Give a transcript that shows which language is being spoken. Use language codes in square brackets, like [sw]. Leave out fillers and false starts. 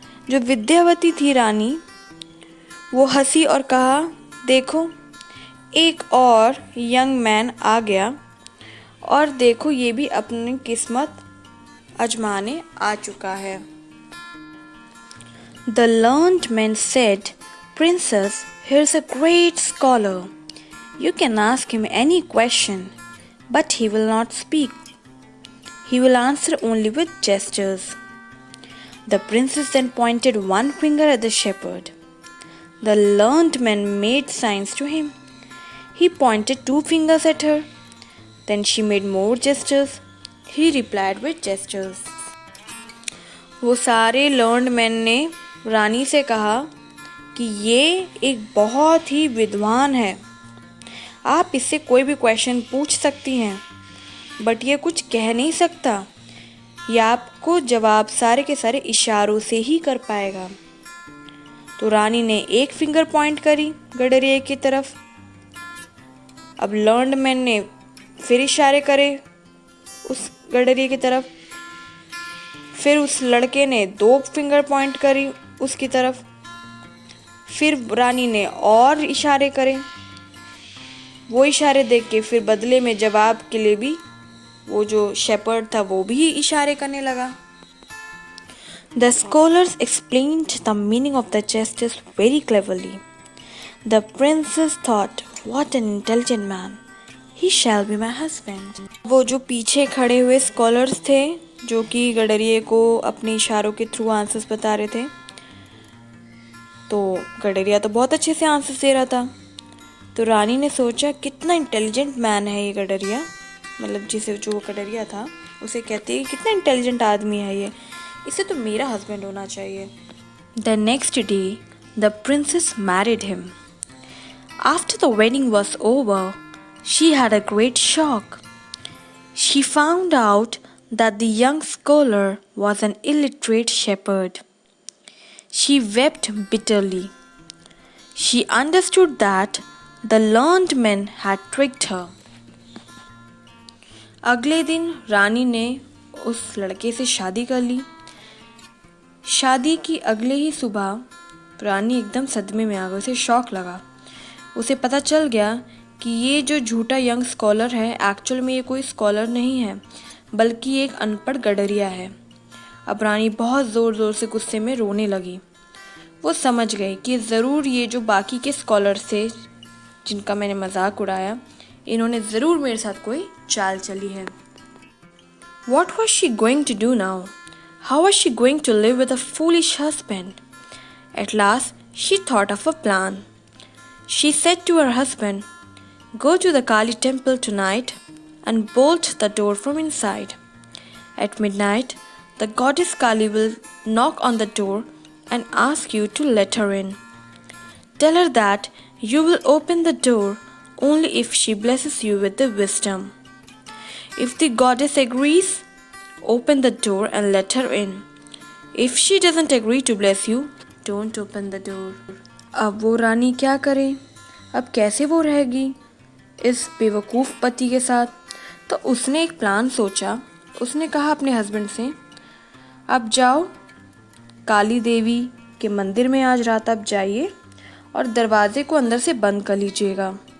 [hi] जो विद्यावती थी रानी, वो हंसी और कहा, देखो एक और यंग मैन आ गया और देखो ये भी अपनी किस्मत आजमाने आ चुका है। [en] The learned man said, "Princess, here's a great scholar. You can ask him any question, but he will not speak. He will answer only with gestures." The princess then pointed one finger at the shepherd. The learned man made signs to him. He pointed two fingers at her. Then she made more gestures. He replied with gestures. [hi] वो सारे learned man ने रानी से कहा कि ये एक बहुत ही विद्वान है, आप इससे कोई भी क्वेश्चन पूछ सकती हैं, बट ये कुछ कह नहीं सकता, ये आपको जवाब सारे के सारे इशारों से ही कर पाएगा। तो रानी ने एक फिंगर पॉइंट करी गडरिया की तरफ। अब लर्न्ड मैन ने फिर इशारे करे उस गडरिया की तरफ। फिर उस लड़के ने दो फिंगर पॉइंट करी उसकी तरफ। फिर रानी ने और इशारे करे। वो इशारे देख के फिर बदले में जवाब के लिए भी वो जो शेपर्ड था वो भी इशारे करने लगा। [en] The scholars explained the meaning of the gestures very cleverly. The princess thought, "What an intelligent man! He shall be my husband." [hi] वो जो पीछे खड़े हुए स्कॉलर्स थे जो कि गडरिये को अपने इशारों के थ्रू आंसर्स बता रहे थे, तो गडरिया तो बहुत अच्छे से आंसर्स दे रहा था। तो रानी ने सोचा कितना इंटेलिजेंट मैन है ये गडरिया, मतलब जिसे जो गडरिया था उसे कहते हैं कितना इंटेलिजेंट आदमी है ये, इसे तो मेरा हस्बैंड होना चाहिए। [en] The next day, the princess married him. After the wedding was over, she had a great shock. She found out that the young scholar was an illiterate shepherd. She wept bitterly. She understood that the learned men had tricked her. [hi] अगले दिन रानी ने उस लड़के से शादी कर ली। शादी की अगले ही सुबह रानी एकदम सदमे में आ गई, उसे शॉक लगा। उसे पता चल गया कि ये जो झूठा यंग स्कॉलर है एक्चुअल में ये कोई स्कॉलर नहीं है बल्कि एक अनपढ़ गडरिया है। अब रानी बहुत ज़ोर ज़ोर से गुस्से में रोने लगी। वो समझ गई कि ज़रूर ये जो बाकी के स्कॉलर्स थे जिनका मैंने मजाक उड़ाया, इन्होंने ज़रूर मेरे साथ कोई चाल चली है। [en] What was she going to do now? How was she going to live with a foolish husband? At last, she thought of a plan. She said to her husband, "Go to the Kali temple tonight and bolt the door from inside. At midnight, the goddess Kali will knock on the door and ask you to let her in. Tell her that you will open the door only if she blesses you with the wisdom. If the goddess agrees, open the door and let her in. If she doesn't agree to bless you, don't open the door. [hi] अब वो रानी क्या करे? अब कैसे वो रहेगी इस बेवकूफ़ पति के साथ? तो उसने एक प्लान सोचा। उसने कहा अपने हस्बैंड से, अब जाओ काली देवी के मंदिर में आज रात आप जाइए और दरवाजे को अंदर से बंद कर लीजिएगा।